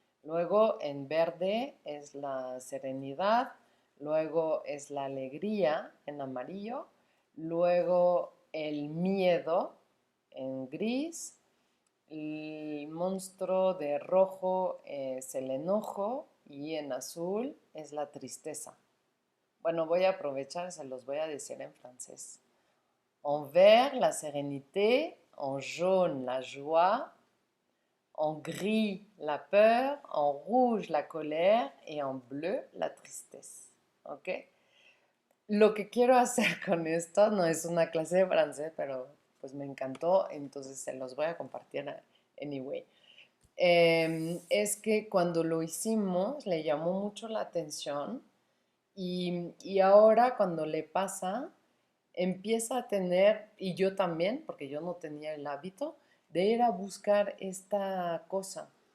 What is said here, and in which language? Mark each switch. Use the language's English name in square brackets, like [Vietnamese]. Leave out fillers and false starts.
[Spanish] Luego en verde es la serenidad, luego es la alegría en amarillo, luego el miedo en gris, el monstruo de rojo es el enojo y en azul es la tristeza. Bueno, voy a aprovechar, se los voy a decir en francés. [French] En vert, la sérénité, en jaune, la joie, en gris, la peur, en rouge, la colère et en bleu, la tristesse. [Spanish] ¿Ok? Lo que quiero hacer con esto no es una clase de francés, pero pues me encantó, entonces se los voy a compartir anyway. Es que cuando lo hicimos le llamó mucho la atención y ahora cuando le pasa, empieza a tener, y yo también, porque yo no tenía el hábito, de ir a buscar esta cosa.